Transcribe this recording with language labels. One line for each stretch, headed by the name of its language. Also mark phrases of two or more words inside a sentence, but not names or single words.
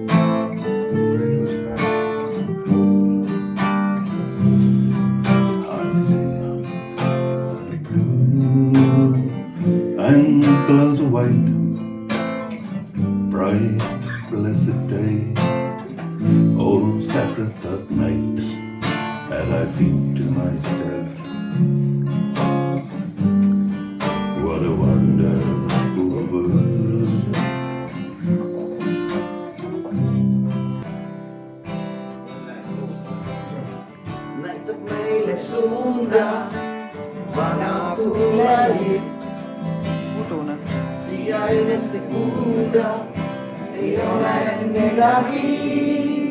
English: I see blue and clouds of white, bright, blessed day, old sacred dark night, and I think to myself, what a wonderful world.
Estonian: Näitab meile suunda, vana tulevik. Siia ülesse kuulda ei ole midagi.